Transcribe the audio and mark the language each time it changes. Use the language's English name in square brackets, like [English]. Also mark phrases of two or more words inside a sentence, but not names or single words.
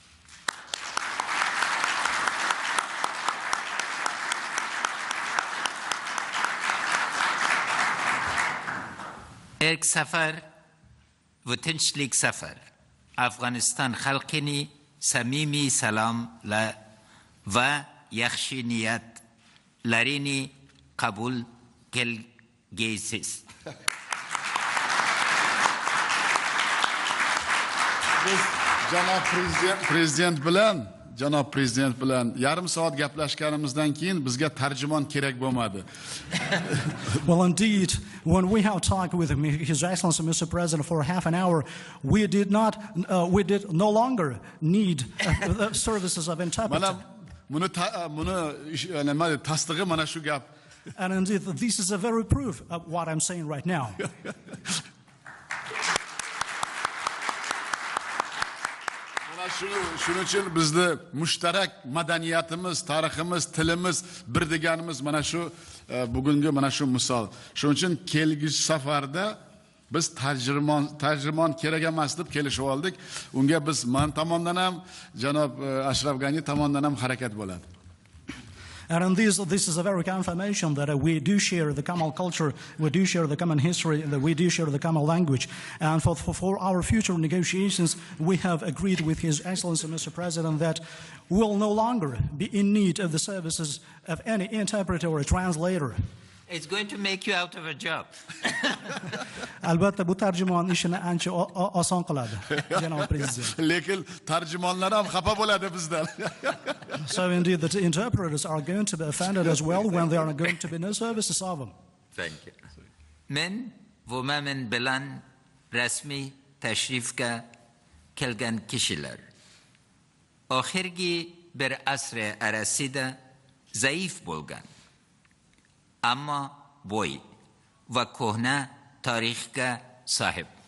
[Uzbek] Ilk safar و tinchlik safar Afg'oniston xalqini samimiy salom va yaxshi niyatlarini qabul qilgaysiz. Biz janob prezident bilan yarim soat gaplashganimizdan keyin bizga tarjimon kerak bo'lmadi. [English] Well, indeed, when we have talked with His Excellency, Mr. President, for half an hour, we did no longer need services of interpreter. And indeed, this is a very proof of what I'm saying right now. [Uzbek] Shuning uchun bizni mushtarak madaniyatimiz, tariximiz, tilimiz bir deganimiz mana shu bugungi mana shu misol. Shuning uchun kelgusi safarda biz tarjimon kerak emas deb kelishib oldik. Unga biz men tomonidan ham, janob Ashraf G'ani tomonidan ham harakat bo'ladi. [English] And this is a very confirmation that we do share the common culture, we do share the common history, that we do share the common language. And for our future negotiations, we have agreed with His Excellency, Mr. President, that we will no longer be in need of the services of any interpreter or translator. It's going to make you out of a job. [Uzbek] Albatta bu tarjimon ishini ancha oson qiladi, janob prezident. Lekin tarjimonlar ham xafa bo'ladi bizdan. [English] So indeed the interpreters are going to be offended as well when there are going to be no services of them. Thank you. [Uzbek] Men va men bilan rasmiy tashrifga kelgan kishilar oxirgi bir asr arasida zaif bo'lgan, ammo boy va ko'hna tarixga sahib.